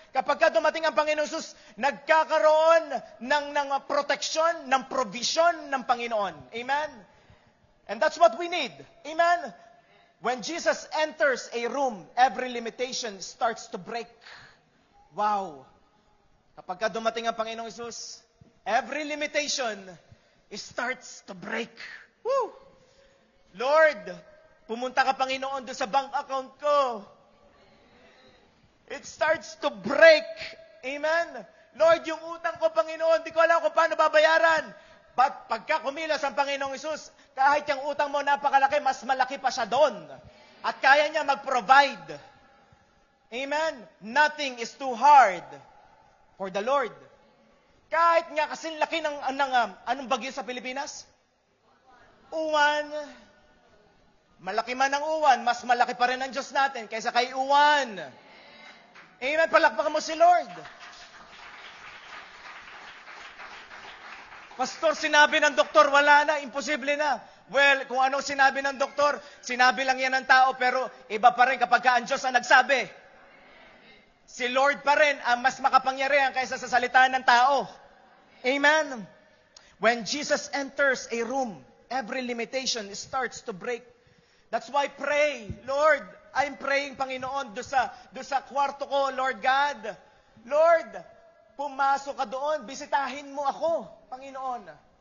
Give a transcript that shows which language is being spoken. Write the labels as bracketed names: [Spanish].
[Filipino] Kapag dumating ang Panginoong Jesus, nagkakaroon ng protection, ng provision ng Panginoon. [English] Amen? And that's what we need. Amen? When Jesus enters a room, every limitation starts to break. [Filipino] Wow! Kapag dumating ang Panginoong Hesus, [English] every limitation starts to break. [Filipino] Woo! Lord, pumunta ka Panginoon doon sa bank account ko. [English] It starts to break. [Filipino] Amen? Lord, yung utang ko, Panginoon, di ko alam kung paano babayaran. But pagka kumilos ang Panginoong Hesus, kahit yung utang mo napakalaki, mas malaki pa siya doon. At kaya niya mag-provide. Amen? [English] Nothing is too hard for the Lord. [Filipino] Kahit nga kasing laki ng anong bagyo sa Pilipinas? Uwan. Malaki man ang uwan, mas malaki pa rin ang Diyos natin kaysa kay uwan. Amen? Palakpakan mo si Lord. Pastor, sinabi ng doktor, wala na, imposible na. Well, kung anong sinabi ng doktor, sinabi lang yan ng tao, pero iba pa rin kapag ang Diyos ang nagsabi. Si Lord pa rin ang mas makapangyarihan kaysa sa salita ng tao. Amen? [English] When Jesus enters a room, every limitation starts to break. That's why pray, Lord, I'm praying, Panginoon, [Filipino] do sa kwarto ko, [English] Lord God. [Filipino] Lord, pumasok ka doon, bisitahin mo ako, Panginoon.